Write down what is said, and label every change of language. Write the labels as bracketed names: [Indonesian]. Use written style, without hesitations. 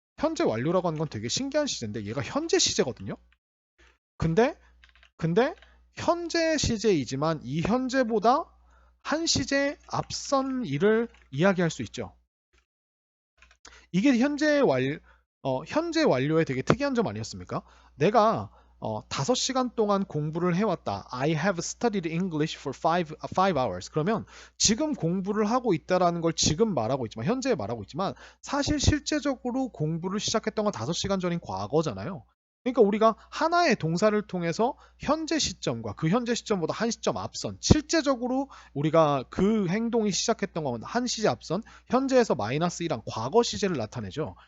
[Korean] 현재 완료라고 하는 건 되게 신기한 시제인데 얘가 현재 시제거든요. 근데 현재 시제이지만 이 현재보다 한 시제 앞선 일을 이야기할 수 있죠. 이게 현재 완료의 되게 특이한 점 아니었습니까? 내가 5시간 동안 공부를 해왔다. [English] I have studied English for 5 hours. [Korean] 그러면 지금 공부를 하고 있다라는 걸 지금 말하고 있지만 현재에 말하고 있지만 사실 실제적으로 공부를 시작했던 건 5시간 전인 과거잖아요. 그러니까 우리가 하나의 동사를 통해서 현재 시점과 그 현재 시점보다 한 시점 앞선 실제적으로 우리가 그 행동이 시작했던 건 한 시제 앞선 현재에서 마이너스 1한 과거 시제를 나타내죠.